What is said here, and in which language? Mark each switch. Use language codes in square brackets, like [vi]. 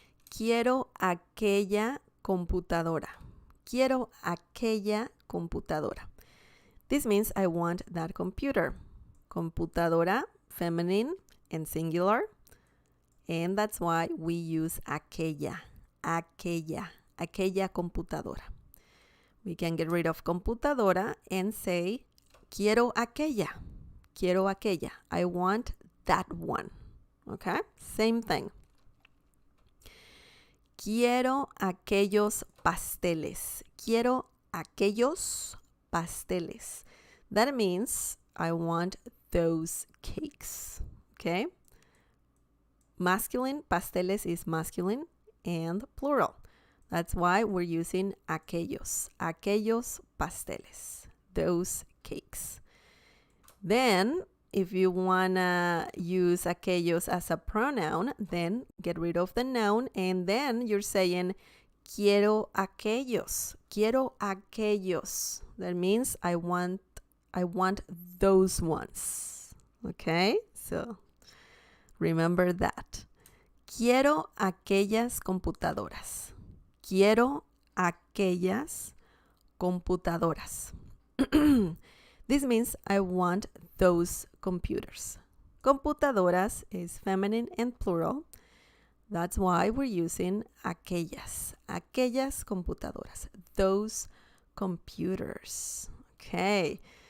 [es] Quiero aquella computadora. Quiero aquella computadora. [en] This means I want that computer. Computadora, feminine and singular. And that's why we use aquella. [es] Aquella computadora. [en] We can get rid of computadora and say, [es] quiero aquella. Quiero aquella. [en] I want that one. Okay? Same thing. [es] Quiero aquellos pasteles. Quiero aquellos pasteles. [en] That means I want those cakes. Okay? Masculine, pasteles is masculine and plural. That's why we're using aquellos. [es] Aquellos pasteles. [en] Those cakes. Then, if you want to use aquellos as a pronoun, then get rid of the noun, and then you're saying, [es] quiero aquellos. Quiero aquellos. [en] That means I want those ones. Okay? So, remember that. [es] Quiero aquellas computadoras. Quiero aquellas computadoras. [en] This means I want those computers. Computadoras is feminine and plural. That's why we're using aquellas. [es] Aquellas computadoras. [en] Those computers. Okay.